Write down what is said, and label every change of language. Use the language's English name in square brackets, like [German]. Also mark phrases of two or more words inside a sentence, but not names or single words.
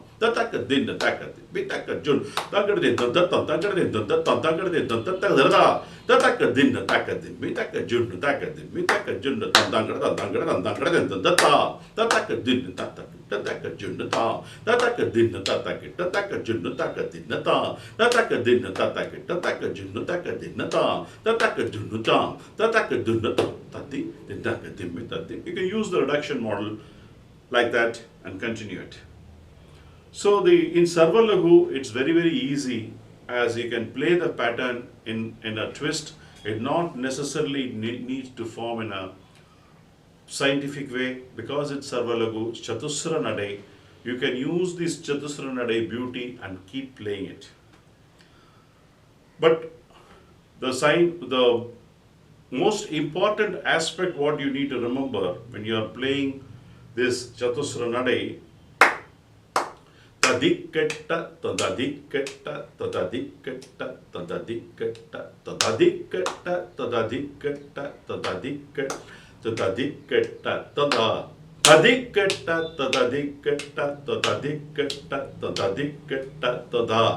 [English] Tataka din, taka din, pitaka junnu, tangadin, tatam, tangadin, tatam, tangadin, tatatata. Tataka din, taka din, pitaka junnu, taka din, pitaka junnu, tangadam, tangadam, tangadin, tatam. Tataka din, tataka junnu, tam. Tataka din, tataka junnu, taka din, tam. Tataka din, tataka junnu, taka din, tam. Tataka junnu, tam. Tataka junnu, tam. Tati, tataka din, tati. You can use the reduction model like that and continue it. So in Sarvalagu, it's very, very easy as you can play the pattern in a twist. It not necessarily needs to form in a scientific way because it's Sarvalagu, Chathusra Nade. You can use this Chathusra Nade beauty and keep playing it. But the most important aspect what you need to remember when you are playing this Chathusra Nade, tadiketta, tadadiketta, tadadiketta, tadadiketta, tadadiketta, tadadiketta, tadadiketta, tadadiketta, tada. Tadiketta, tadadiketta, tadadiketta, tadadiketta, tada.